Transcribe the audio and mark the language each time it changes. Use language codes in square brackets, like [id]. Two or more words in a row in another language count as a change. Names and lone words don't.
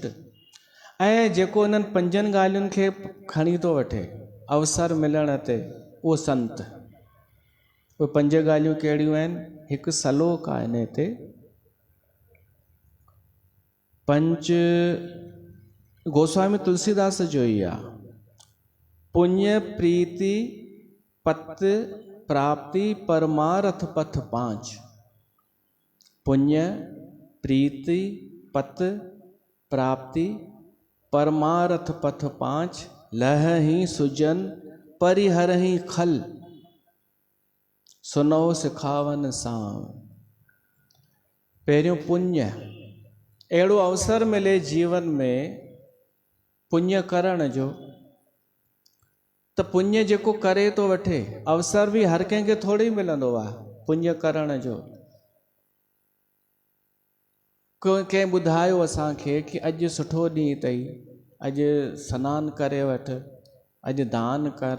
[sd] ऐं जेको इन्हनि 5 ॻाल्हियुनि खे खणी थो वठे अवसर मिलण ते, उहो संत। उहे 5 ॻाल्हियूं कहिड़ियूं आहिनि? हिकु सलोक आहे इन ते, 5 गोस्वामी तुलसीदास जो ई आहे। [awa] पुण्य प्रीति पत प्राप्ति परमार्थ पथ 5। पुण्य प्रीति पत प्राप्ति परमार्थ पथ 5। लहहि सुजन परिहरहि खल, सुनो सिखावन सां। [sd] पहिरियों पुण्य, अहिड़ो अवसर मिले जीवन में पुण्य करण जो, त पुण्य जेको करे थो वठे, अवसर बि हर कंहिंखे थोड़ी मिलंदो आहे पुण्य करण जो। कंहिं ॿुधायो असांखे कि अॼु सुठो ॾींहुं अथई, अॼु सनानु करे वठि, अॼु दान कर।